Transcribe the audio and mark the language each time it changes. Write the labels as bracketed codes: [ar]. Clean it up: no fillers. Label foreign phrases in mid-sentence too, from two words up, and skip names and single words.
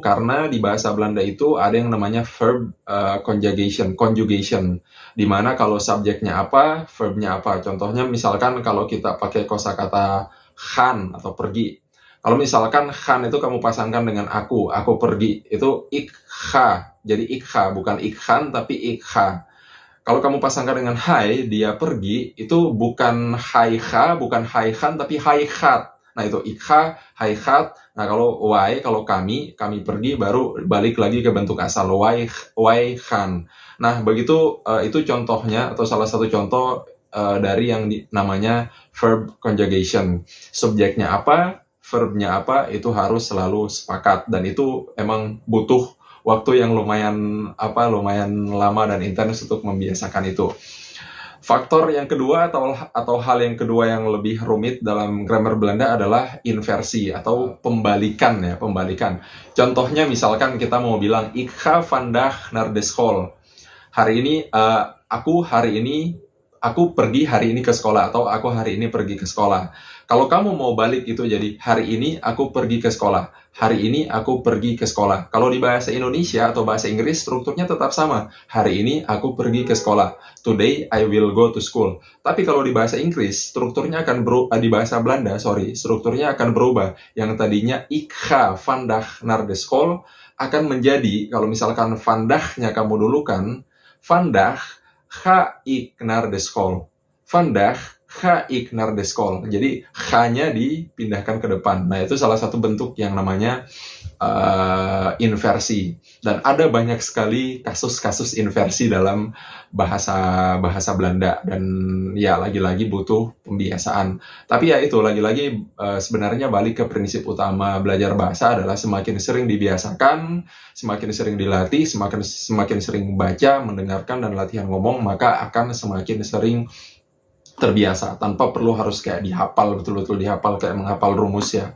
[id] Karena di bahasa Belanda itu ada yang namanya [en] verb conjugation, [id] di mana kalau subjeknya apa, verbnya apa. Contohnya misalkan kalau kita pakai kosakata gaan atau pergi. Kalau misalkan gaan itu kamu pasangkan dengan aku pergi, itu [nl] ik ga. [id] Jadi [nl] ik ga, [id] bukan [nl] ik gaan, [id] tapi [nl] ik ga. [id] Kalau kamu pasangkan dengan hai, dia pergi, itu bukan [nl] hai ga, [id] bukan [nl] hai gaan, [id] tapi [nl] hai gaat. [id] Nah itu [nl] ik ga, hai gaat. [id] Nah kalau wai, kalau kami pergi, baru balik lagi ke bentuk asal, [nl] wai gaan. [id] Nah begitu, itu contohnya, atau salah satu contoh dari yang namanya [en] verb conjugation. [id] Subjeknya apa, verbnya apa, itu harus selalu sepakat, dan itu emang butuh waktu yang lumayan lama dan intens untuk membiasakan itu. Faktor yang kedua atau hal yang kedua yang lebih rumit dalam grammar Belanda adalah inversi atau pembalikan. Contohnya misalkan kita mau bilang [nl] ik ga vandaag naar de school. [id] Aku pergi hari ini ke sekolah, atau aku hari ini pergi ke sekolah. Kalau kamu mau balik itu jadi hari ini aku pergi ke sekolah. Hari ini aku pergi ke sekolah. Kalau di bahasa Indonesia atau bahasa Inggris strukturnya tetap sama. Hari ini aku pergi ke sekolah. [en] Today I will go to school. [id] Tapi kalau di bahasa Inggris strukturnya akan di bahasa Belanda, strukturnya akan berubah. Yang tadinya [nl] ik ga vandaag naar de school [id] akan menjadi, kalau misalkan vandaag-nya kamu dulukan, [nl] vandaag ga ik naar de school. Vandaag ga ik naar de school. [id] Jadi ga-nya dipindahkan ke depan. Nah, itu salah satu bentuk yang namanya inversi. Dan ada banyak sekali kasus-kasus inversi dalam bahasa Belanda. Dan ya lagi-lagi butuh pembiasaan. Tapi ya itu lagi-lagi sebenarnya balik ke prinsip utama belajar bahasa adalah semakin sering dibiasakan, semakin sering dilatih, semakin sering baca, mendengarkan dan latihan ngomong, maka akan semakin sering terbiasa, tanpa perlu harus kayak dihafal, betul-betul dihafal kayak menghafal rumus ya.